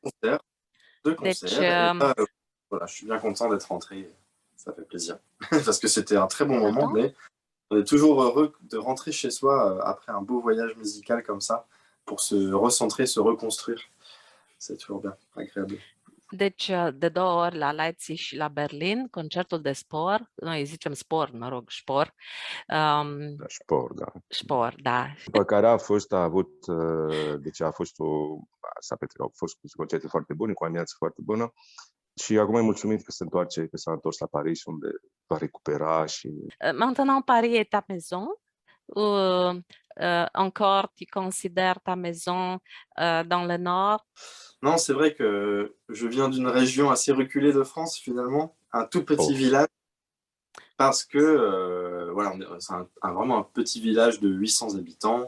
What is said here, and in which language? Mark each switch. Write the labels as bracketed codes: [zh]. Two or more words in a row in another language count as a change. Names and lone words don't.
[fr] deux [ro] Deci, [fr] concerts. Et là, voilà, je suis bien content d'être rentré. Ça fait plaisir. Parce que c'était un très bon moment, attends. mais on est toujours heureux de rentrer chez soi après un beau voyage musical comme ça, pour se recentrer, se reconstruire. C'est toujours bien, agréable. [ro] Deci, de 2 ori la Leipzig și la Berlin, concertul de spor, noi zicem spor, mă rog, spor, Da, sport, da. spor, da. După care a avut, deci au fost concerte foarte bune, cu o ambianță foarte bună și acum e mulțumit că se întoarce, că s-a întors la Paris, unde va recupera și... [fr] Maintenant, Paris est ta maison ou encore tu considères ta maison dans le nord? Non, c'est vrai que je viens d'une région assez reculée de France, finalement, un tout petit Oh, village, parce que voilà, c'est vraiment un petit village de 800 habitants.